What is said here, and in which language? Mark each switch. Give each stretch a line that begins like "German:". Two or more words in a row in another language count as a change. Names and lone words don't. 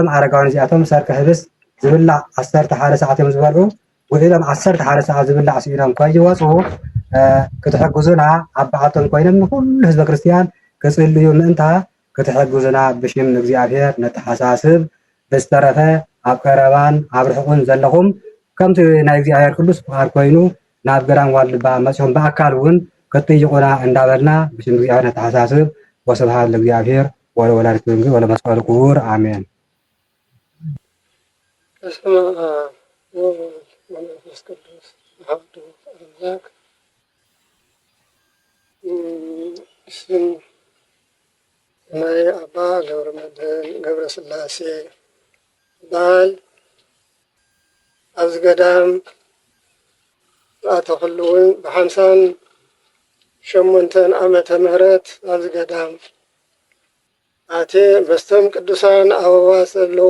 Tigrinya: አረጋውያን እዚኣቶም ሰርቀ ህብስት ዝብላዕ 11 ሰዓት እዮም ዝበልዑ ውዒሎም 11 ሰዓት ዝብላዕ ስኢኖም ከይወፁ ክትሕግዙና ኣብ በዓልቶም ኮይኖም ንኩሉ ህዝበ ክርስቲያን ክጽልዩ ምእንታ ክትሕግዙና ብሽም እግዚኣብሔር ነተሓሳስብ ብዝተረፈ ኣብ ቀረባን ኣብ ርሑቕን ዘለኹም ከምቲ ናይ እግዚኣብሔር ቅዱስ ፍቃድ ኮይኑ ናብ ገዳም ዋልድባ መፅኦም በኣካል እውን ክትጥይቁና እንዳበልና ብሽም እግዚኣብሔር ነተሓሳስብ
Geez: ወስብሃት ለእግዚአብሔር ወለወላዲቱ ድንግል ወለመስቀሉ ክቡር አሜን። በስመ አብ ወወልድ ወመንፈስ ቅዱስ አሐዱ አምላክ።
Tigrinya: ስም ናይ አባ ገብረመድህን ገብረስላሴ በዓል ኣብዚ ገዳም ዝኣተኽሉ እውን ብ58 ዓመተ ምህረት ኣብዚ ገዳም ኣቴ በስቶም ቅዱሳን ኣበባ ዘለዎ